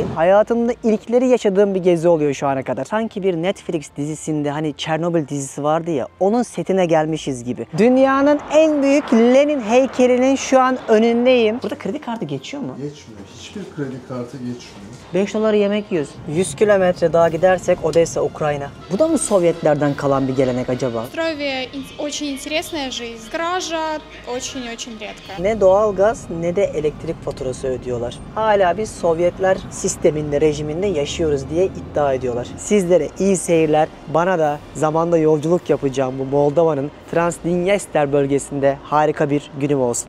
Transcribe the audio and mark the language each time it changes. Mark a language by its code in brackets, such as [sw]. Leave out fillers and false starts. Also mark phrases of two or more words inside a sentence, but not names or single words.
[tr] Hayatımda ilkleri yaşadığım bir gezi oluyor şu ana kadar. Sanki bir Netflix dizisinde hani Çernobil dizisi vardı ya, onun setine gelmişiz gibi. Dünyanın en büyük Lenin heykelinin şu an önündeyim. Burada kredi kartı geçiyor mu? Geçmiyor. Hiçbir kredi kartı geçmiyor. 5 dolara yemek yiyoruz. 100 kilometre daha gidersek Odessa, Ukrayna. Bu da mı Sovyetlerden kalan bir gelenek acaba? [ru] Острове очень интересная жизнь. Кража очень-очень редко. [tr] Ne doğalgaz ne de elektrik faturası ödüyorlar. Hala biz Sovyetler sisteminde, rejiminde yaşıyoruz diye iddia ediyorlar. Sizlere iyi seyirler. Bana da zamanda yolculuk yapacağım bu Moldova'nın Transdinyester bölgesinde harika bir günüm olsun.